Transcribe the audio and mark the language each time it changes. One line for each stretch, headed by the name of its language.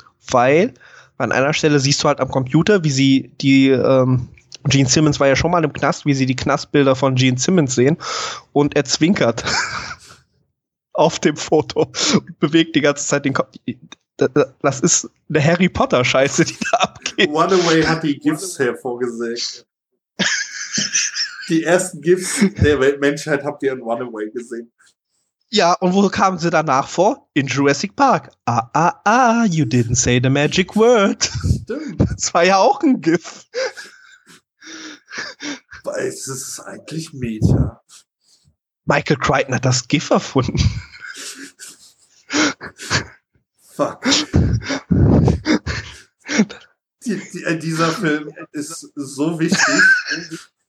German: Weil an einer Stelle siehst du halt am Computer, wie sie die, Gene Simmons war ja schon mal im Knast, wie sie die Knastbilder von Gene Simmons sehen und er zwinkert auf dem Foto und bewegt die ganze Zeit den Kopf. Das ist eine Harry Potter-Scheiße, die da abgeht. One Away hat die GIFs hervorgesehen. Die ersten GIFs der Menschheit habt ihr in One Away gesehen. Ja, und wo kamen sie danach vor? In Jurassic Park.
English: Ah, ah, ah, you didn't say the magic word.
German: Stimmt. Das war ja auch ein GIF. Weil es ist eigentlich Meta. Michael Crichton hat das GIF erfunden. Fuck. Dieser Film ist so wichtig.